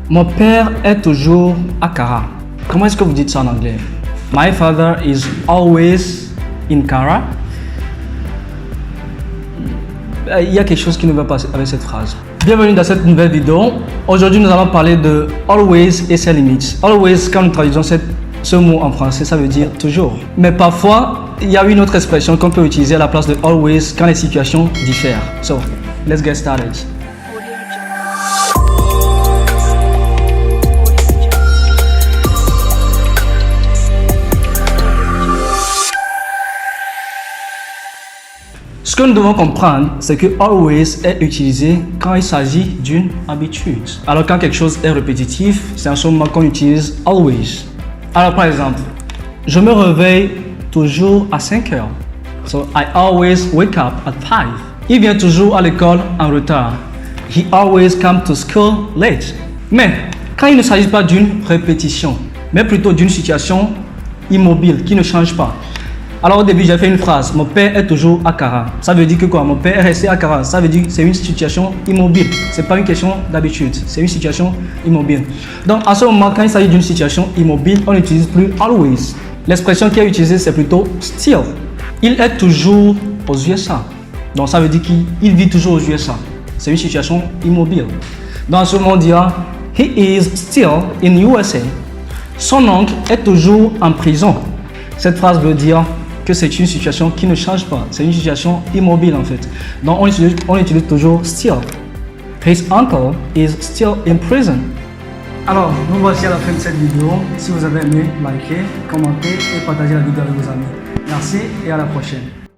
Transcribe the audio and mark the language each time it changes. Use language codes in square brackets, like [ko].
[fr] Mon père est toujours à Kara. Comment est-ce que vous dites ça en anglais? [en] My father is always in Kara. [fr] Il y a quelque chose qui ne va pas avec cette phrase. Bienvenue dans cette nouvelle vidéo. Aujourd'hui, nous allons parler de always et ses limites. Always, quand nous traduisons ce mot en français, ça veut dire toujours. Mais parfois, il y a une autre expression qu'on peut utiliser à la place de always quand les situations diffèrent. [en] So, let's get started. [fr] Ce que nous devons comprendre, c'est que always est utilisé quand il s'agit d'une habitude. Alors quand quelque chose est répétitif, c'est en ce moment qu'on utilise always. Alors par exemple, je me réveille toujours à 5 heures. [en] So I always wake up at 5. [fr] Il vient toujours à l'école en retard. [en] He always comes to school late. [fr] Mais quand il ne s'agit pas d'une répétition, mais plutôt d'une situation immobile qui ne change pas. Alors au début, j'ai fait une phrase, mon père est toujours à Kara. Ça veut dire que quoi? Mon père est resté à Kara. Ça veut dire que c'est une situation immobile. C'est pas une question d'habitude, c'est une situation immobile. Donc à ce moment, quand il s'agit d'une situation immobile, on n'utilise plus always. L'expression qui est utilisée, c'est plutôt still. Il est toujours aux USA. Donc ça veut dire qu'il vit toujours aux USA. C'est une situation immobile. Donc à ce moment, on dira, [en] he is still in USA. [fr] Son oncle est toujours en prison. Cette phrase veut dire que c'est une situation qui ne change pas. C'est une situation immobile en fait. Donc on utilise toujours still. [en] His uncle is still in prison. [fr] Alors, nous voici à la fin de cette vidéo. Si vous avez aimé, likez, commentez et partagez la vidéo avec vos amis. Merci et à la prochaine.